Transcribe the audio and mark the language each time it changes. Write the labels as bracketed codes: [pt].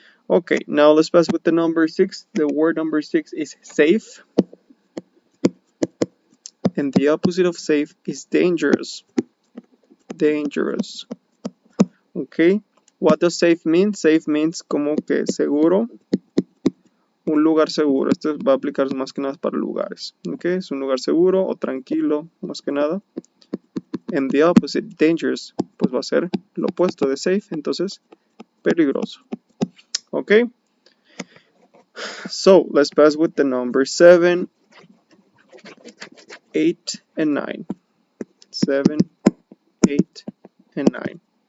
[en] Okay, now let's pass with the number 6. The word number 6 is safe. And the opposite of safe is dangerous. Dangerous. Okay, what does safe mean? Safe means [es] como que seguro. Un lugar seguro. Esto va a aplicar más que nada para lugares. Okay, es un lugar seguro o tranquilo, más que nada. [en] And the opposite, dangerous, [es] pues va a ser lo opuesto de safe. Entonces, peligroso. [en] Okay, so let's pass with the number 7, 8, and 9. 7, 8, and 9.